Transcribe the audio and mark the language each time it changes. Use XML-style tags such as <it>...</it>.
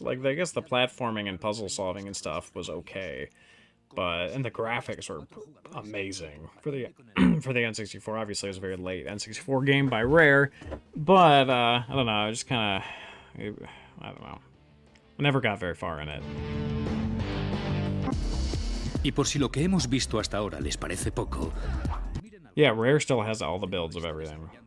<en>Like I guess the platforming and puzzle solving and stuff was okay, and the graphics were amazing for the for the N64. Obviously, it was a very late N64 game by Rare, but I don't know, I just kind of, I don't know, I never got very far in it.</en> <es>Y por si lo que hemos visto hasta ahora les parece poco.</es> <en>Yeah, Rare still has all the builds of everything.</en>